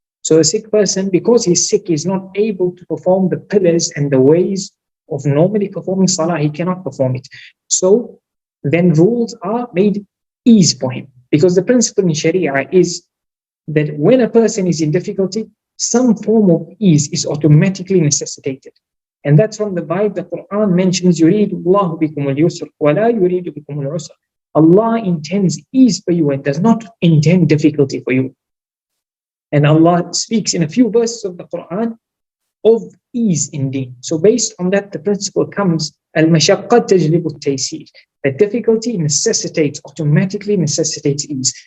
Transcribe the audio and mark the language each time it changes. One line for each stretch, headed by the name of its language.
English: So a sick person, because he's sick, is not able to perform the pillars and the ways of normally performing salah. He cannot perform it. So then rules are made ease for him, because the principle in Sharia is that when a person is in difficulty, some form of ease is automatically necessitated. And that's from the Bible. The Quran mentions,
Arabic: يُرِيدُ اللَّهُ بِكُمُ الْيُسْرَ وَلَا يُرِيدُ بِكُمُ الْعُسْرَ.
English: Allah intends ease for you and does not intend difficulty for you. And Allah speaks in a few verses of the Quran of ease indeed. So based on that, the principle comes,
Arabic: al-mashaqqat tajlibu al-taysir.
English: That difficulty automatically necessitates ease.